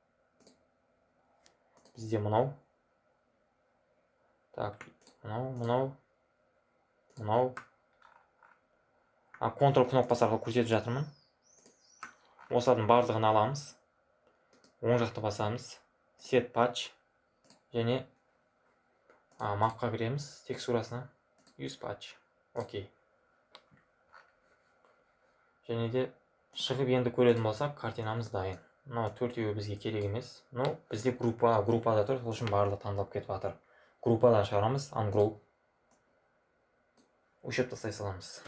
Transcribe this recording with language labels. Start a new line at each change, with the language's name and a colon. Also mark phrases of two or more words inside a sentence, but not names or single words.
Kazakh: Бізде мынау. Так, мынау. Ctrl кнопкасы арқылы көрсетіп жатырмын. Осылардың барлығын аламыз. Оң жақты басамыз.
English: Set patch.
Kazakh: Және мапқа кіреміз. Текстурасына.
English: Use patch.
Kazakh: Окей. Және де шығып енді көретін болсақ, картинамыз дайын. Төртеуі бізге керек емес. Бізде группада тұр, сол үшін барлығы таңдалып кетіп жатыр. Группадан шығарамыз, ungroup. Өшіп тастай саламыз.